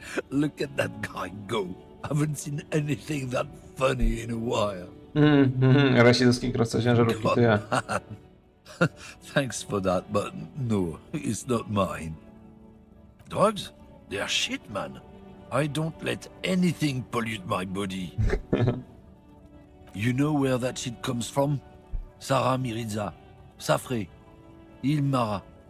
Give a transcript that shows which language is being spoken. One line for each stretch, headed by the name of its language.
English: Look at that guy go. Haven't seen anything that funny in a while.
Polish: Rasistowski kierowca ciężarówki, to ja.
English: Thanks for that, but no, it's not mine. Drugs? They're shit, man. I don't let anything pollute my body. You know where that shit comes from? Sarah Mirizza, Safre, Ilmara.